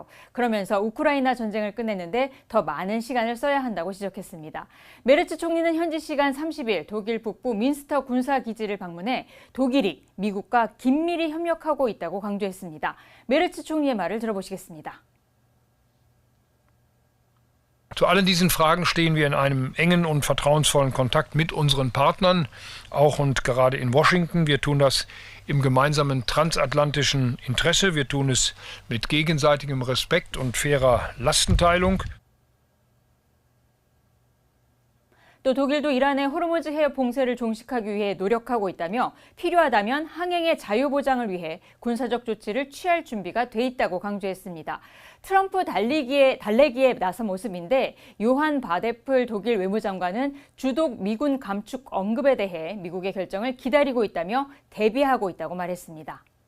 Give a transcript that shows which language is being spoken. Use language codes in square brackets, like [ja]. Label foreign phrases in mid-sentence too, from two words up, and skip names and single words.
[ko] 그러면서 우크라이나 전쟁을 끝내는데 더 많은 시간을 써야 한다고 지적했습니다. 메르츠 총리는 현지 시간 30일 독일 북부 민스터 군사기지를 방문해 독일이 미국과 긴밀히 협력하고 있다고 강조했습니다. 메르츠 총리의 말을 들어보시겠습니다. [de] Zu allen diesen Fragen stehen wir in einem engen und vertrauensvollen Kontakt mit unseren Partnern, auch und gerade in Washington. Wir tun das im gemeinsamen transatlantischen Interesse. Wir tun es mit gegenseitigem Respekt und fairer Lastenteilung. [ko] 또 독일도 이란의 호르무즈 해협 봉쇄를 종식하기 위해 노력하고 있다며 필요하다면 항행의 자유 보장을 위해 군사적 조치를 취할 준비가 돼 있다고 강조했습니다. 트럼프 달래기에 나선 모습인데 요한 바데플 독일 외무장관은 주독 미군 감축 언급에 대해 미국의 결정을 기다리고 있다며 대비하고 있다고 말했습니다.